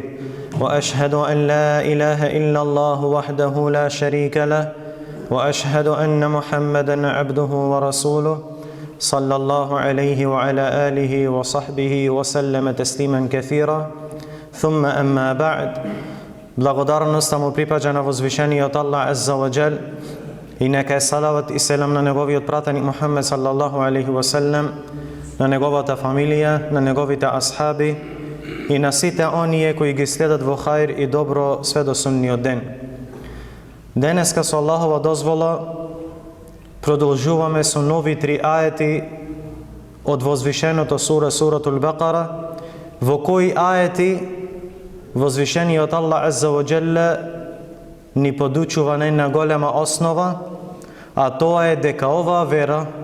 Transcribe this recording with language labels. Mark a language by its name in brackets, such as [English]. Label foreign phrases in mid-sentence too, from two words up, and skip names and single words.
[Arabic] وأشهد أن لا إله إلا الله وحده لا شريك له، وأشهد أن محمدًا عبده ورسوله صلى الله عليه وعلى آله وصحبه وسلم تسليما كثيرا. ثم أما بعد. [Macedonian] Благодарноста му припаѓа на возвишениот Аллах [Arabic] عز وجل [Macedonian] и нека е салават и селам на неговиот пратеник Мухаммед [Arabic] صلى الله عليه وسلم, [Macedonian] на неговата фамилија, на неговите асхаби и на сите оние кои ги следат во хаир и добро све до сунниот ден. Денеска со Аллахова дозвола продолжуваме со нови 3 ајети од возвишеното суратул Бакара, во кои ајети возвишениот Аллах [Arabic] عز وجل [Macedonian] ни подучува на една голема основа, а тоа е дека оваа вера,